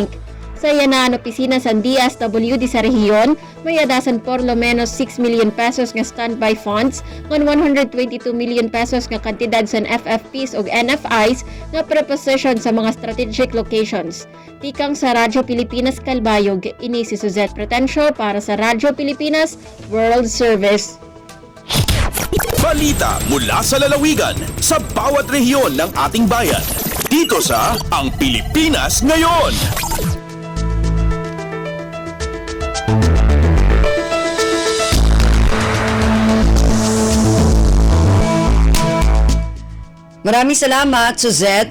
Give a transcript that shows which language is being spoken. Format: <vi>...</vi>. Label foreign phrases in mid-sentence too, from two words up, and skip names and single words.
<war>Sa yanaan opisina sa DSWD sa rehiyon, may adasan</war> <es>por lo menos</es> <war>6 million pesos nga</war> <en>standby funds</en> <war>ngan 122 million pesos nga kantidad sa FFPs o NFIs nga preposition sa mga</war> <en>strategic locations.</en> <war>Tikang sa Radyo Pilipinas Calbayog, ini si Suzette Pretencio para sa Radyo Pilipinas World Service.</war> <tl>Balita mula sa lalawigan sa bawat rehiyon ng ating bayan. Dito sa Ang Pilipinas Ngayon. Maraming salamat, Suzette.</tl>